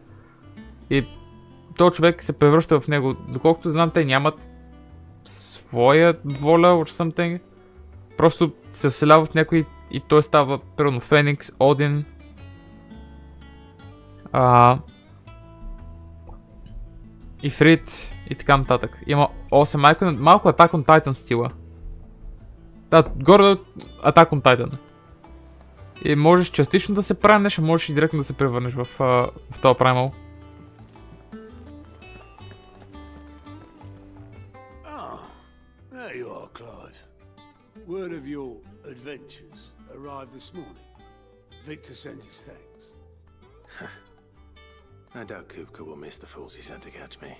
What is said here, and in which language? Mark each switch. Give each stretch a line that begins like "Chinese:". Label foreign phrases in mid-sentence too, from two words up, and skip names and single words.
Bulgarian: И този човек се превръща в него. Доколкото знам, те нямат своя воля
English: or something.
Bulgarian: Просто се вселява в някой и той става примерно Феникс, Один. Ифрит и така нататък. Има 8 айкона, малко Attack on Titan стила. Да, горе Attack on Titan. И можеш частично да се премнеш, а можеш и директно да се превърнеш в този Primal.
English: There you are, Clive. Word of your adventures arrived this morning. Victor sends his thanks. I doubt Kupka will miss the fools he sent to catch me.